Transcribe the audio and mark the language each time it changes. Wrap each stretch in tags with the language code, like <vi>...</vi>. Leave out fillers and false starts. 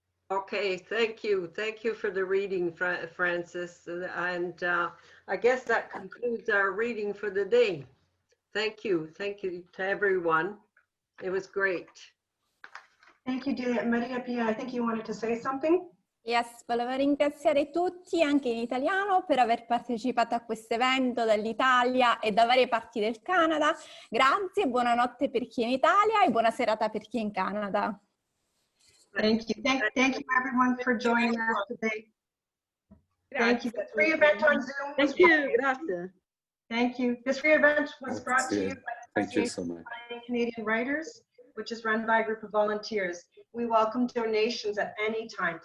<en>Okay, thank you. Thank you for the reading, Francis. And I guess that concludes our reading for the day. Thank you. Thank you to everyone. It was great. Thank you, Delia. Maria Pia, I think you wanted to say something?</en> <it>Yes, volevo ringraziare tutti, anche in italiano, per aver partecipato a questo evento dall'Italia e da varie parti del Canada. Grazie, buonanotte per chi è in Italia e buona serata per chi è in Canada.</it> <en>Thank you. Thank you everyone for joining us today. Thank you. The free event on Zoom. Thank you. Grazie. Thank you. This free event was brought to you by the Thank you so much. Canadian Writers, which is run by a group of volunteers. We welcome donations at any time.</en>